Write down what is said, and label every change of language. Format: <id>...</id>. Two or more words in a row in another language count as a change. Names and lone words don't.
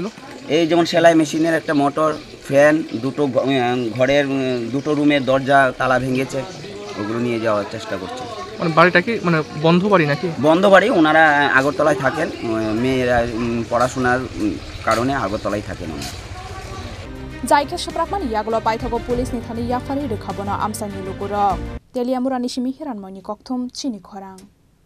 <bn>এই যেমন সেলাই মেশিনের একটা মোটর, ফ্যান, দুটো ঘরের দুটো রুমের দরজা তালা ভেঙেছে, ওগুলো নিয়ে যাওয়ার চেষ্টা করছে। মানে বাড়িটা কি মানে বন্ধ বাড়ি নাকি? বন্ধ বাড়ি। ওনারা আগরতলায় থাকেন, মেয়েরা পড়াশোনার কারণে আগরতলায় থাকেন।</bn> <trp>Zaike Saprakmani Yagola Paitogo Police Nitani Yafari Rekabona Amsa Nilokorok. Teliamura Nishimi Hiranmoni Koktum Chini Korang.</trp>